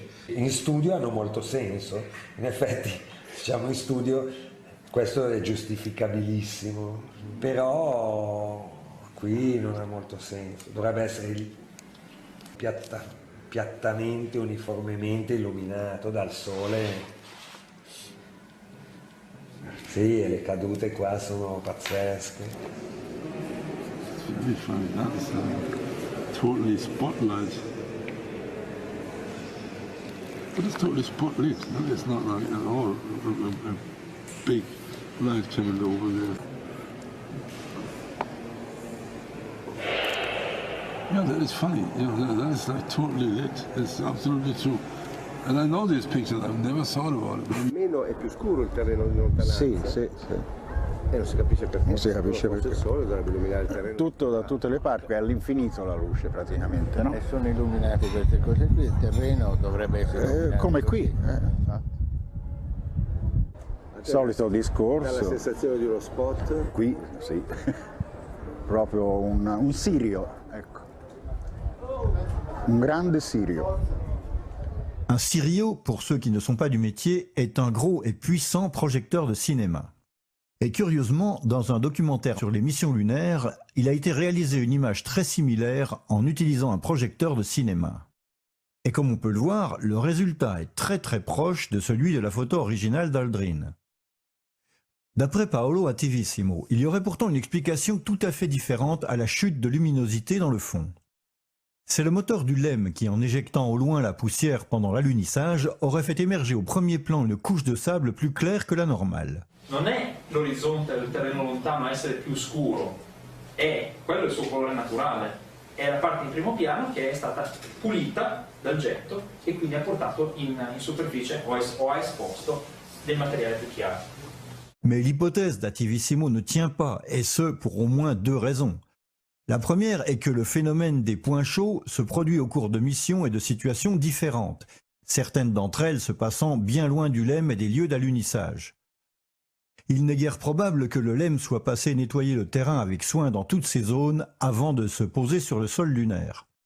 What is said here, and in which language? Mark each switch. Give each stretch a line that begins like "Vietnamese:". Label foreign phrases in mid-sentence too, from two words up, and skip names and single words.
Italian: In studio hanno molto senso, in effetti diciamo in studio questo è giustificabilissimo, però qui non ha molto senso, dovrebbe essere piattamente, uniformemente illuminato dal sole. Sì, e le cadute qua sono pazzesche.
English: Very funny. That is totally spotlight. But it's totally spotlit. No? It's not like at all a big light coming over there. Yeah, that is funny. Yeah, that is like totally lit. It's absolutely true. And I know these pictures, I've never thought about it.
Italian: Almeno è più scuro il terreno di lontananza. Sì. E non si capisce perché. Non si capisce perché. Il sole dovrebbe illuminare il terreno. Tutto da tutte le parti, è all'infinito la luce praticamente, no? E sono illuminate queste cose qui, il terreno dovrebbe essere come qui. Solito discorso. Dà la sensazione di uno spot. Qui, sì. Proprio un sirio, ecco. Un grande sirio. Un sirio,
French: pour ceux qui ne sont pas du métier, est un gros et puissant projecteur de cinéma. Et curieusement, dans un documentaire sur les missions lunaires, il a été réalisé une image très similaire en utilisant un projecteur de cinéma. Et comme on peut le voir, le résultat est très proche de celui de la photo originale d'Aldrin. D'après Paolo Attivissimo, il y aurait pourtant une explication tout à fait différente à la chute de luminosité dans le fond. C'est le moteur du LEM qui, en éjectant au loin la poussière pendant l'alunissage, aurait fait émerger au premier plan une couche de sable plus claire que la normale.
Italian: Non è l'orizzonte del terreno lontano a essere più scuro, è quello il suo colore naturale, è la parte in primo piano che è stata pulita dal getto e quindi ha portato in superficie o ha esposto del materiale più chiaro.
French: Mais l'hypothèse d'Attivissimo ne tient pas, et ce pour au moins deux raisons. La première est que le phénomène des points chauds se produit au cours de missions et de situations différentes, certaines d'entre elles se passant bien loin du LEM et des lieux d'alunissage. Il n'est guère probable que le LEM soit passé nettoyer le terrain avec soin dans toutes ces zones avant de se poser sur le sol lunaire.